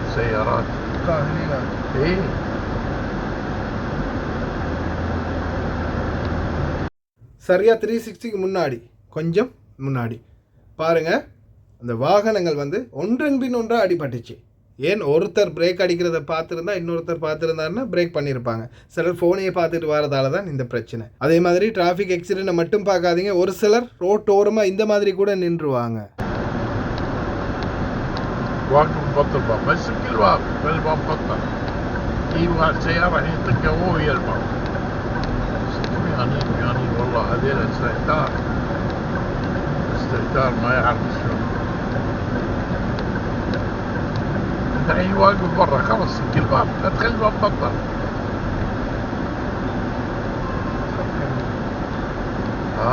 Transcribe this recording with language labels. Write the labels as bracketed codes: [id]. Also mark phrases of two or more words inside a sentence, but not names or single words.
[ar] سيارات داخلية. ايه [ta] சரியாக 360க்கு முன்னாடி கொஞ்சம் முன்னாடி பாருங்கள் அந்த வாகனங்கள் வந்து ஒன்றன் பின் ஒன்றாக அடிபட்டுச்சு. ஏன் ஒருத்தர் பிரேக் அடிக்கிறத பார்த்துருந்தா இன்னொருத்தர் பார்த்துருந்தாருன்னா பிரேக் பண்ணியிருப்பாங்க. சிலர் ஃபோனையே பார்த்துட்டு வரதால தான் இந்த பிரச்சனை. அதே மாதிரி [en] traffic accident [ta] மட்டும் பார்க்காதீங்க, ஒரு சிலர் ரோட்டோரமாக இந்த மாதிரி கூட நின்றுவாங்க. [ar] واقف مبطل باب بس كل باب الباب مبطل ايوه السيارة هي تلقى هو ويا الباب يعني والله هذيل استهتار ما يعرف شلون انت الحين واقف برا خلص كل باب لا تخلي الباب مبطل ها